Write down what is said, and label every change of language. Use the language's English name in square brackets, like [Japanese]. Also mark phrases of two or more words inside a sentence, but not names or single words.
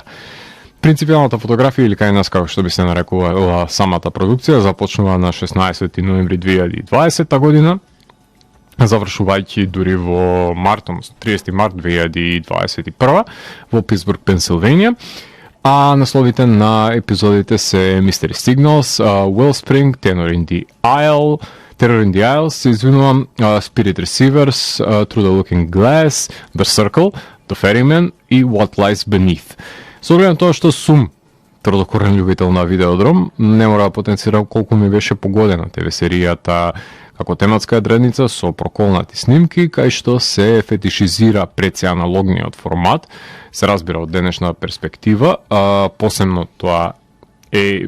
[Macedonian] Принципијалната фотографија, или кај нас како што би се нарекува самата продукција, започнува на 16 ноември 2020 година, завршувајќи дури во март, 30 март 2021 во Питсбург, Пенсилванија. А насловите на епизодите се Mystery Signals, Wellspring, Terror in the Isles, се извинувам, Spirit Receivers, Through the Looking Glass, The Circle, The Ferryman и What Lies Beneath. Со оглед на тоа што сум тврдокорен љубител на видеодром, не мора да потенцирам колку ми беше погодена ТВ серијата како тематска одредница со проколнати снимки, кај што се фетишизира пред се аналогниот формат, се разбира од денешна перспектива, посебно тоа е